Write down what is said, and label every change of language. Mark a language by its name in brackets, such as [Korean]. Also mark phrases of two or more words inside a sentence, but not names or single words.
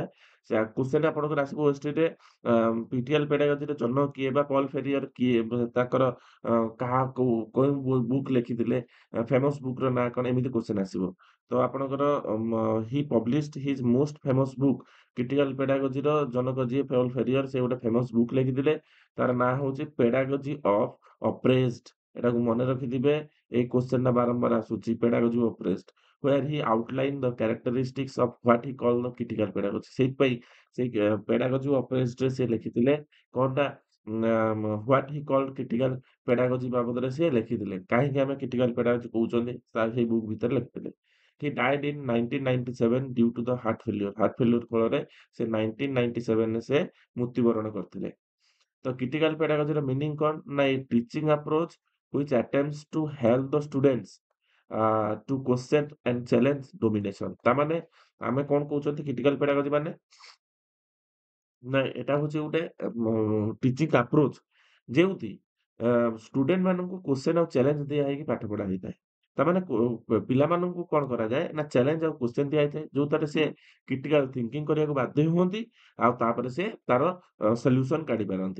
[Odia] ସେ କ୍ୱେଶ୍ଚନ୍ ଆପଣଙ୍କର ଆସିବ ଓଏସଟିରେ କ୍ରିଟିକାଲ ପେଡାଗୋଜିର ଜନକ କିଏ ବା ପଲ୍ ଫେରିୟର କିଏ, ତାଙ୍କର କାହା କୋଉ ବୁକ୍ ଲେଖିଥିଲେ, ଫେମସ୍ ବୁକ୍‌ର ନାଁ କଣ, ଏମିତି କ୍ୱେଶ୍ଚନ୍ ଆସିବ। ତ ଆପଣଙ୍କର [English] he published his most famous book. [Odia] କ୍ରିଟିକାଲ ପେଡାଗୋଜିର ଜନକ ଯିଏ ପଲ୍ ଫେରିୟର, ସେ ଗୋଟେ [English] famous book [Odia] ଲେଖିଥିଲେ। ତାର ନାଁ ହଉଛି ପେଡାଗୋଜି ଅଫ୍ ଅପ୍ରେସ୍ଡ। ଏଟାକୁ ମନେ ରଖିଥିବେ। ଏଇ କ୍ୱେଶ୍ଚନଟା ବାରମ୍ବାର ଆସୁଛି, ପେଡାଗୋଜି ଅପ୍ରେସ୍ଡ, [English] where he outlined the characteristics of what he called the critical pedagogy। [Odia] ସେଇଥିପାଇଁ ସେଇ ପେଡାଗୋଜି ଅପ୍ରେସ୍ଡରେ ସେ ଲେଖିଥିଲେ କଣଟା [English] what he called critical pedagogy [Odia] ବାବଦରେ ସେ ଲେଖିଥିଲେ। କାହିଁକି ଆମେ [English] critical pedagogy [Odia] କହୁଛନ୍ତି ସେଇ ବୁକ୍ ଭିତରେ ଲେଖିଥିଲେ। [English] He died in 1997 due to the heart failure। heart failure [Odia] ଫଳରେ ସେ 1997 ରେ ସେ ମୃତ୍ୟୁବରଣ କରିଥିଲେ। ତ କ୍ରିଟିକାଲ ପେଡାଗୋଜିର ମିନିଂ କଣ ନା [English] a teaching approach which attempts to help the students to question and challenge domination। [Odia] ତା ମାନେ ଆମେ କଣ କହୁଛନ୍ତି [English] critical pedagogy [Odia] ମାନେ ନା ଏଟା ହଉଛି ଗୋଟେ [English] teaching approach [Odia] ଯେଉଁଠି ଷ୍ଟୁଡେଣ୍ଟ ମାନଙ୍କୁ କ୍ୱେଶ୍ଚନ୍ ଆଉ ଚ୍ୟାଲେଞ୍ଜ ଦିଆ ହେଇକି ପାଠ ପଢା ହେଇଥାଏ। ତାମାନେ ପିଲାମାନଙ୍କୁ କଣ କରାଯାଏ ନା ଚ୍ୟାଲେଞ୍ଜ ଆଉ କ୍ୱେଶ୍ଚନ୍ ଦିଆଯାଇଥାଏ, ଯୋଉଥିରେ ସେ [English] critical thinking [Odia] କରିବାକୁ ବାଧ୍ୟ ହୁଅନ୍ତି ଆଉ ତାପରେ ସେ ତାର ସଲ୍ୟୁସନ କାଢି ପାରନ୍ତି।